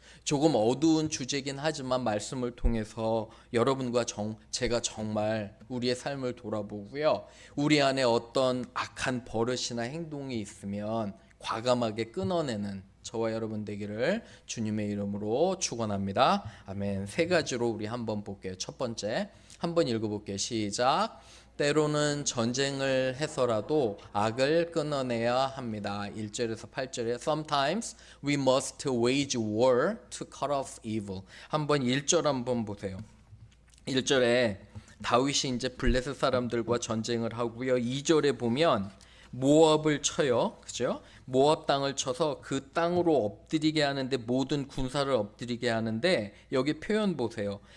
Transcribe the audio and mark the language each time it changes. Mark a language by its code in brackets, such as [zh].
[ko] 조금 어두운 주제긴 하지만 말씀을 통해서 여러분과 제가 정말 우리의 삶을 돌아보고요, 우리 안에 어떤 악한 버릇이나 행동이 있으면 과감하게 끊어내는 저와 여러분 되기를 주님의 이름으로 축원합니다. 아멘. 세 가지로 우리 한번 볼게요. 첫 번째, 한번 읽어볼게요. 시작. 때로는 전쟁을 해서라도 악을 끊어내야 합니다. 1절에서 8절에 [en] Sometimes we must wage war to cut off evil. [ko] 한번 1절 한번 보세요. 1절에 다윗이 이제 블레셋 사람들과 전쟁을 하고요. 2절에 보면 모압을 쳐요. 그죠? 모압 땅을 쳐서 그 땅으로 엎드리게 하는데, 모든 군사를 엎드리게 하는데, 여기 표현 보세요.